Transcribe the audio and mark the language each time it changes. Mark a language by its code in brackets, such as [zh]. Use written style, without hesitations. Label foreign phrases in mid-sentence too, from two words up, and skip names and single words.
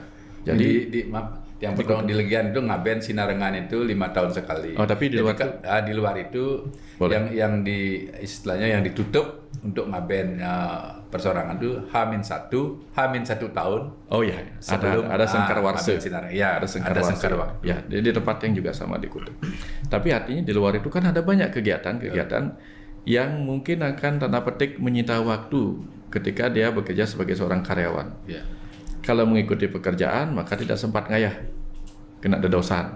[id] Jadi yang pertama di Legian itu ngaben sinarengan itu 5 tahun sekali. Oh, tapi di luar di luar itu boleh. yang istilahnya yang ditutup untuk ngaben persorangan itu H-1 tahun. Oh iya, sebelum ada sengkar warse. Ya, ada sengkar warse. Ya, di tempat yang juga sama dikutuk. Tapi artinya di luar itu kan ada banyak kegiatan yang mungkin akan tanda petik menyita waktu ketika dia bekerja sebagai seorang karyawan. Ya. Kalau mengikuti pekerjaan maka tidak sempat ngayah, kena dedosan.